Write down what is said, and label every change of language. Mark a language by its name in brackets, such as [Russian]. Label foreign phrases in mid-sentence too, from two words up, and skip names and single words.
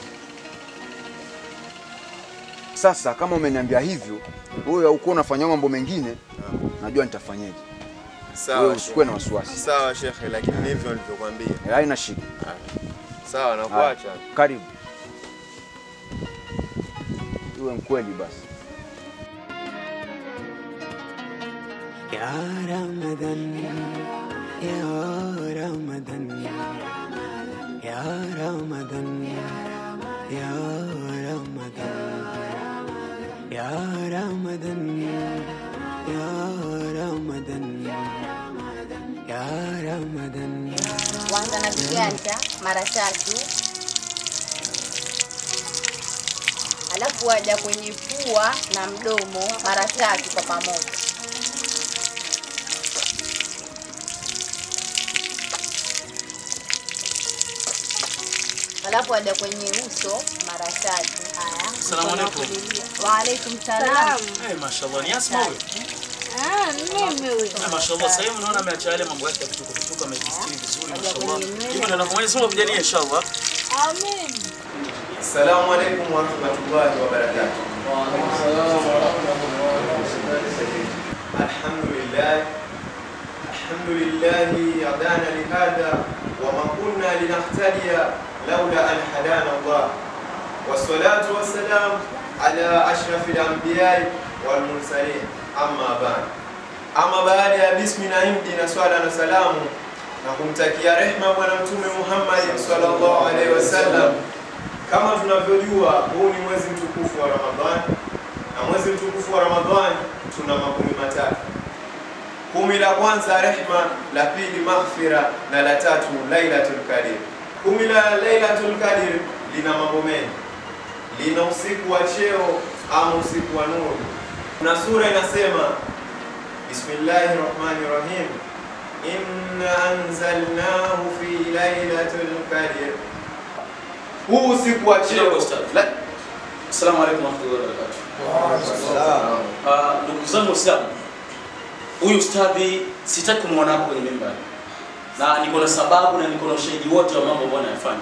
[Swahili] Sasa kama umeniambia hivyo, wewe uko unafanya mambo mengine, najua nitafanyaje. Sawa. Wewe usikuwe na wasiwasi. Sawa shekhe, lakini ndivyo nilivyokuambia. Haina shida. Sawa, nakuacha. Karibu. Uwe mkweli basi. [Arabic] يا رمضان، يا رمضان، يا رمضان، يا رمضان، يا رمضان، يا رمضان، يا رمضان. [Swahili] Kwanza na viganja mara 3, alafu waja kwenye pua na mdomo mara 3 kwa pamoja. Alafu waja kwenye uso mara 3. Haya. [Arabic] السلام عليكم. وعليكم السلام. [Swahili] Mashallah, ni Asma wewe. Mimi huyo. Mashallah, sasa hivi unaona ameacha yale mambo yake ya vituko amejistiri vizuri mashallah. Hivyo ndio Mwenyezi Mungu akujalie inshallah. Amen. [Arabic] السلام عليكم ورحمة الله وبركاته. وعليكم السلام ورحمة الله وبركاته. الحمد لله هدانا لهذا وما كنا لنهتدي لولا أن هدانا الله. والصلاة والسلام على أشرف الأنبياء والمرسلين. [Swahili] Ama baada ya bismi na himdi na swala na salamu na kumtakia rehma Bwana Mtume Muhammad [Arabic] صلى الله عليه وسلم. [Swahili] Kama tunavyojua huu ni mwezi mtukufu wa Ramadhani, na mwezi mtukufu wa Ramadhani tuna makumi matatu. 10 la kwanza rehma, la pili maghfira, na la tatu Lailatul Qadr. 10 la Lailatul Qadr lina mambo mengi. Lina usiku wa cheo ama usiku wa nuru. Na sura inasema Bismillahirrahmanirrahim, [Arabic] إنا أنزلناه في ليلة القدر. [Swahili] Huu usiku wa cheo. [Arabic] السلام عليكم ورحمة الله وبركاته. [Swahili] Ndugu zangu Waislamu, huyu ustadhi sitaki kumwona hapo kwenye mimbari. Na niko na sababu na niko na ushahidi wote wa mambo bwana yafanya.